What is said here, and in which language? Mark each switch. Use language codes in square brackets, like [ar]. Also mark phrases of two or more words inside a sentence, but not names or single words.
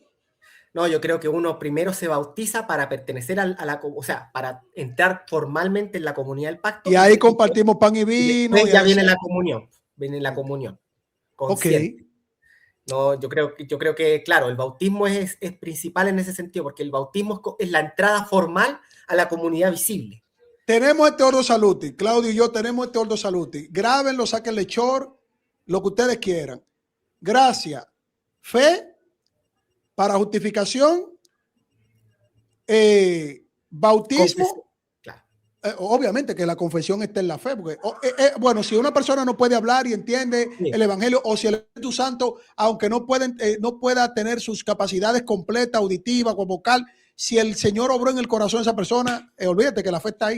[es] No, yo creo que uno primero se bautiza para pertenecer o sea, para entrar formalmente en la comunidad del pacto. Y ahí compartimos pan y vino. Y ya viene la comunión. Viene la comunión. Consciente. Ok. No, yo creo que, claro, el bautismo es principal en ese sentido, porque el bautismo es la entrada formal a la comunidad visible. Tenemos este [la] ordo saluti. [es] Claudio y yo tenemos este [la] ordo saluti. [es] Grábenlo, sáquenle short, lo que ustedes quieran. Gracia, fe para justificación, bautismo. Claro. Obviamente que la confesión está en la fe, porque bueno, si una persona no puede hablar y entiende el evangelio, o si el Espíritu Santo, aunque no pueda tener sus capacidades completas, auditivas o vocal, si el Señor obró en el corazón de esa persona, olvídate que la fe está ahí.